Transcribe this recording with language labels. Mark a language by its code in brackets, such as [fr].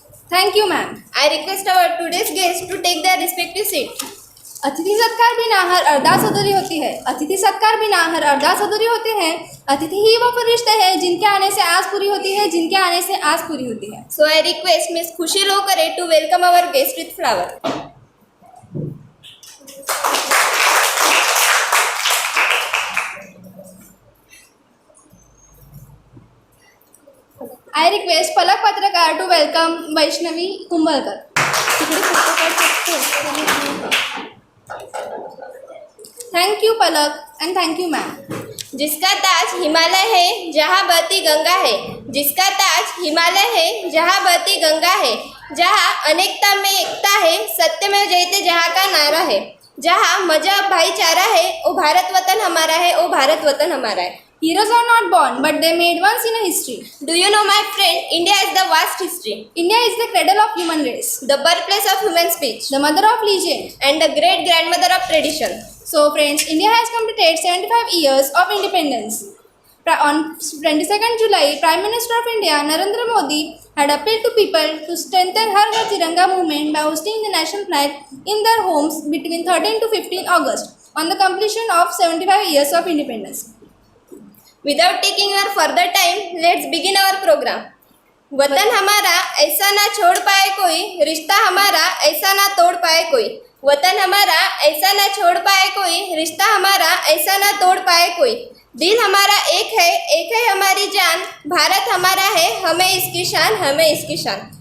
[en] Thank you, ma'am. I request our today's guest to take their respective seat. [hi] अतिथि सत्कार बिना हर अरदास अधूरी होती है। अतिथि सत्कार बिना हर अरदास अधूरी होते हैं। अतिथि ही वो फरिश्ते हैं जिनके आने से आस पूरी होती है, जिनके आने से आस पूरी होती है। [en] So I request Miss Khushi Lokare to welcome our guest with flower. I request Palak Patrakar to welcome Vaishnavi Kumbalkar. Thank you Palak and thank you ma'am. [hi] जिसका ताज हिमालय है, जहाँ बहती गंगा है। जिसका ताज हिमालय है, जहाँ बहती गंगा है। जहाँ अनेकता में एकता है, सत्य में जयते जहाँ का नारा है। जहाँ मजहब भाईचारा है, ओ भारत वतन हमारा है, ओ भारत वतन हमारा है। [en] Heroes are not born, but they made once in a history. Do you know, my friend, India is the vast history. India is the cradle of human race, The birthplace of human speech, the mother of legend. and the great grandmother of tradition. So friends, India has completed 75 years of independence. On 22nd July, Prime Minister of India, Narendra Modi, had appealed to people to strengthen Har Ghar Tiranga movement by hosting the national flag in their homes between 13 to 15 August on the completion of 75 years of independence. Without taking our further time, let's begin our program. [hi] वतन हमारा ऐसा ना छोड़ पाए कोई, रिश्ता हमारा ऐसा ना तोड़ पाए कोई। वतन हमारा ऐसा ना छोड़ पाए कोई, रिश्ता हमारा ऐसा ना तोड़ पाए कोई। दिल हमारा एक है हमारी जान। भारत हमारा है, हमें इसकी शान, हमें इसकी शान।